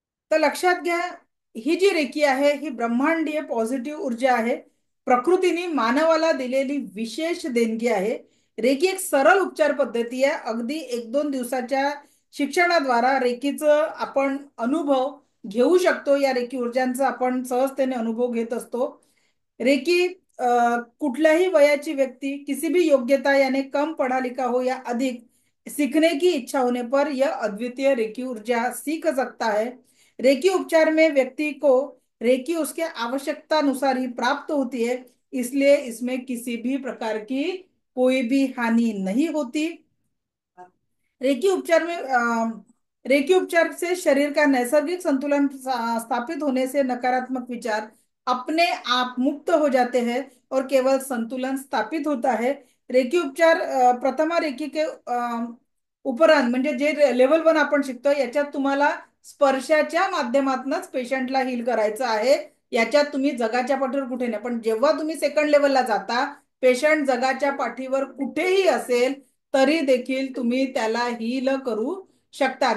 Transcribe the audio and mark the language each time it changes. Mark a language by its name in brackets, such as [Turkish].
[Marathi] तर लक्षात घ्या, ही जी रेकी आहे ही ब्रह्मांडीय पॉझिटिव्ह ऊर्जा आहे, प्रकृतीने मानवाला दिलेली विशेष देणगी आहे. रेकी एक सरळ उपचार पद्धती आहे. अगदी 1-2 दिवसाच्या शिक्षणाद्वारा रेकीचं आपण अनुभव घेऊ शकतो. या रेकी ऊर्जांचा आपण सहजतेने अनुभव घेत असतो. [Hindi] रेकी [Marathi] कुठल्याही वयाची व्यक्ति [Hindi] किसी भी योग्यता यानी कम पढ़ा लिखा हो या अधिक सीखने की इच्छा होने पर यह अद्वितीय रेकी ऊर्जा सीख सकता है। रेकी उपचार में व्यक्ति को रेकी उसके आवश्यकता अनुसार ही प्राप्त होती है, इसलिए इसमें किसी भी प्रकार की कोई भी हानि नहीं होती। रेकी उपचार में रेकी उपचार से शरीर का नैसर्गिक संतुलन स्थापित होने से नकारात्मक विचार अपने आप मुक्त हो जाते हैं और केवळ संतुलन स्थापित होता है। रेकी उपचार प्रथमा रेकी के उपरांत [Marathi] म्हणजे जे लेवल 1 आपण शिकतो याच्यात तुम्हाला स्पर्शाच्या माध्यमातूनच पेशंटला हील करायचं आहे। याच्यात तुम्ही जगाच्या पाठीवर कुठे नाही, पण जेव्हा तुम्ही सेकंड लेवलला जाता, पेशंट जगाच्या पाठीवर कुठेही असेल तरी देखील तुम्ही त्याला हील करू शकता।